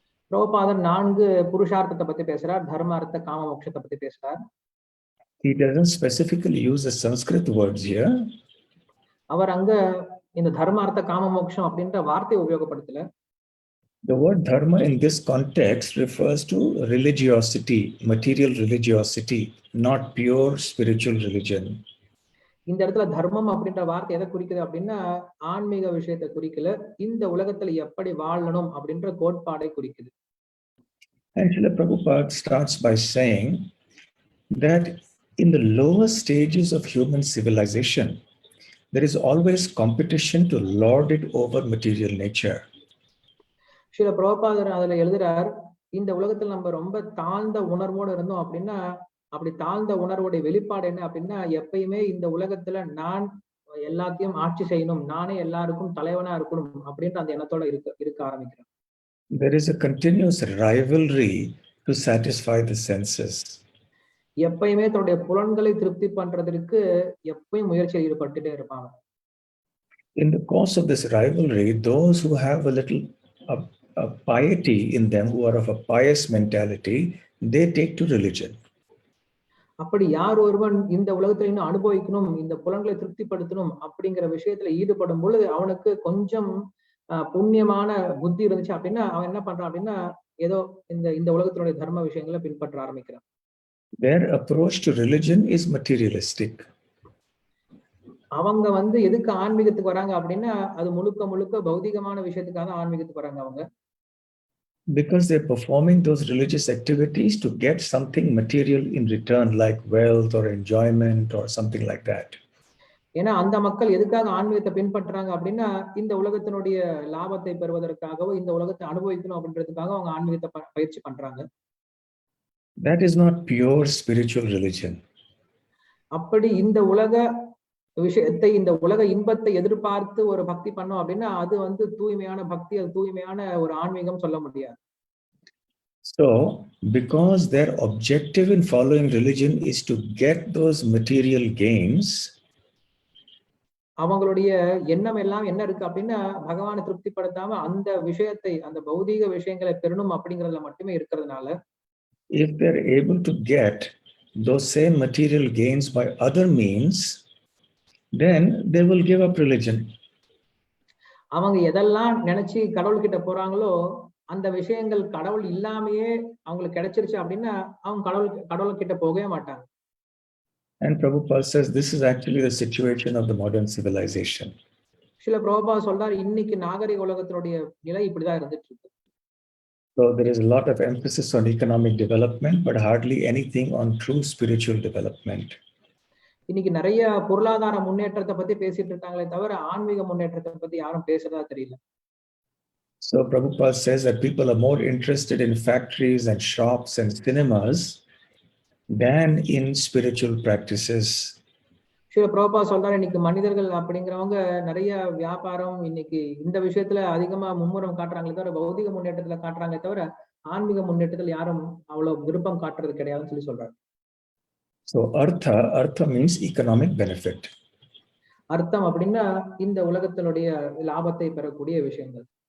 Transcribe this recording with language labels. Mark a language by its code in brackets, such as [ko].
[ta] பிரபுபாதர் 4 புருஷார்த்தத்தை பத்தி பேசுறார். தர்ம, அர்த்த, காம, மோட்சத்தை பத்தி பேசுறார். [en] He doesn't specifically use the Sanskrit words here. [ta] அவர் அங்க இந்த தர்ம, அர்த்த, காம, மோட்சம் அப்படின்ற வார்த்தையை உபயோகப்படுத்தல. [en] The word dharma in this context refers to religiosity, material religiosity, not pure spiritual religion. [ta] இந்த இடத்துல தர்மம் அப்படின்ற வார்த்தை எதை குறிக்குது அப்படின்னா ஆன்மீக விஷயத்தை குறிக்கல, இந்த உலகத்துல எப்படி வாழணும் அப்படின்ற கோட்பாடை குறிக்குது. [en] And Srila Prabhupada starts by saying that in the lower stages of human civilization, there is always competition to lord it over material nature. [ta] Srila பிரபுபாதர் அதுல எழுதுறார், இந்த உலகத்துல நம்ம ரொம்ப தாழ்ந்த உணர்வோடு இருந்தோம் அப்படின்னா அப்படி தாழ்ந்த உணர்வுடைய வெளிப்பாடு என்ன அப்படின்னா எப்பயுமே இந்த உலகத்துல நான் எல்லாத்தையும் ஆட்சி செய்யணும், நானே எல்லாருக்கும் தலைவனா இருக்கணும் அப்படின்ற அந்த எண்ணத்தோட இருக்க ஆரம்பிக்கிறேன். [en] There is a continuous rivalry to satisfy the senses. [ta] எப்பயுமே தன்னுடைய புலன்களை திருப்தி பண்றதற்கு எப்பயும் முயற்சியில் ஈடுபட்டுட்டே இருப்பாங்க. [en] In the course of this rivalry, those who have a little piety in them, who are of a pious mentality, they take to religion. [ta] அப்படி யார் ஒருவன் இந்த உலகத்துல இன்னும் அனுபவிக்கணும், இந்த புலன்களை திருப்திப்படுத்தணும் அப்படிங்கிற விஷயத்துல ஈடுபடும் பொழுது அவனுக்கு கொஞ்சம் புண்ணியமான புத்தி இருந்துச்சு அப்படின்னா அவன் என்ன பண்றான் அப்படின்னா ஏதோ இந்த உலகத்தினுடைய தர்ம விஷயங்களை பின்பற்ற ஆரம்பிக்கிறான். [en] Their approach to religion is materialistic. [ta] அவங்க எதுக்கு ஆன்மீகத்துக்கு வராங்க அப்படின்னா அது முழுக்க பௌதிகமான விஷயத்துக்காக ஆன்மீகத்துக்கு வராங்க அவங்க. [en] Because they're performing those religious activities to get something material in return, like wealth or enjoyment or something like that. [ta] ஏன்னா அந்த மக்கள் எதுக்காக ஆன்மீகத்தை பின்பற்றுறாங்க அப்படின்னா இந்த உலகத்தினுடைய லாபத்தை பெறுவதற்காகவோ இந்த உலகத்தை அனுபவிக்கணும் அப்படின்றதுக்காக அவங்க ஆன்மீகத்தை பயிற்சி பண்றாங்க. [en] That is not pure spiritual religion. [ta] அப்படி இந்த உலக விஷயத்தை இந்த உலக இன்பத்தை எதிர்பார்த்து ஒரு பக்தி பண்ணோம் அப்படின்னா அது தூய்மையான பக்தி, அது தூய்மையான ஒரு ஆன்மீகம் சொல்ல முடியாது. [en] So because their objective in following religion is to get those material gains, [ta] அவங்களுடைய எண்ணம் எல்லாம் என்ன இருக்கு அப்படின்னா பகவானை திருப்திப்படுத்தாம அந்த விஷயத்தை அந்த பௌதீக விஷயங்களை பெறணும் அப்படிங்கறதுல மட்டுமே இருக்கிறதுனால [en] if they're able to get those same material gains by other means, then they will give up religion. [ta] அவங்க எதெல்லாம் நினைச்சு கடவுள்கிட்ட போறாங்களோ அந்த விஷயங்கள் கடவுள் இல்லாமையே அவங்களுக்கு கிடைச்சிருச்சு அப்படின்னா அவங்க கடவுள் கிட்ட போகவே மாட்டாங்க. [en] And Prabhupada says this is actually the situation of the modern civilization. [ta] சில பிரபுபாத சொல்றாரு இன்னைக்கு நாகரிக உலகத்தினுடைய நிலை இப்படிதான் இருந்துட்டு இருக்கு. [en] So there is a lot of emphasis on economic development, but hardly anything on true spiritual development. [ta] இன்னைக்கு நிறைய பொருளாதார முன்னேற்றத்தை பத்தி பேசிட்டு இருக்காங்களே தவிர ஆன்மீக முன்னேற்றத்தை பத்தி யாரும் பேசுறதா தெரியல. [en] So Prabhupada says that people are more interested in factories and shops and cinemas than in spiritual practices. [ta] சில பிரபுபாத சொல்றாரு இன்னைக்கு மனிதர்கள் அப்படிங்கிறவங்க நிறைய வியாபாரம் இன்னைக்கு இந்த விஷயத்துல அதிகமா மும்முரம் காட்டுறாங்களே தவிர பௌதிக முன்னேற்றத்துல காட்டுறாங்களே தவிர ஆன்மீக முன்னேற்றத்தில் யாரும் அவ்வளவு விருப்பம் காட்டுறது கிடையாதுன்னு சொல்லி சொல்றாரு. [en] So artha means economic benefit. [ta] அர்த்தம் அப்படின்னா இந்த உலகத்தினுடைய லாபத்தை பெறக்கூடிய விஷயங்கள்.